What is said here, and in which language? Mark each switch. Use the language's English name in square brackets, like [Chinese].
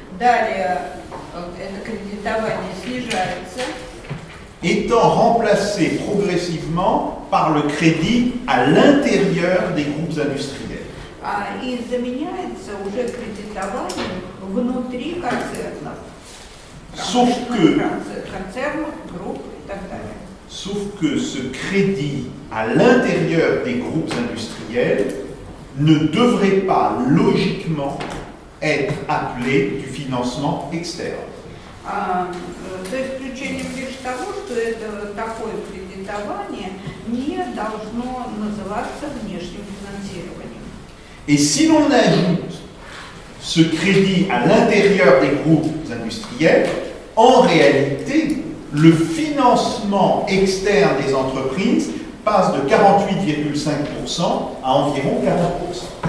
[Russian] Далее это кредитование снижается, [French] étant remplacé progressivement par le crédit à l'intérieur des groupes industriels. [Russian] и заменяется уже кредитованием внутри концернов. [French] Sauf que, [Russian] Концернов, групп и так далее. [French] sauf que ce crédit à l'intérieur des groupes industriels ne devrait pas logiquement être appelé du financement externe. [Russian] За исключением лишь того, что это такое кредитование не должно называться внешним финансированием. [French] Et si l'on ajoute ce crédit à l'intérieur des groupes industriels, en réalité, le financement externe des entreprises passe de 48,5% à environ 40%.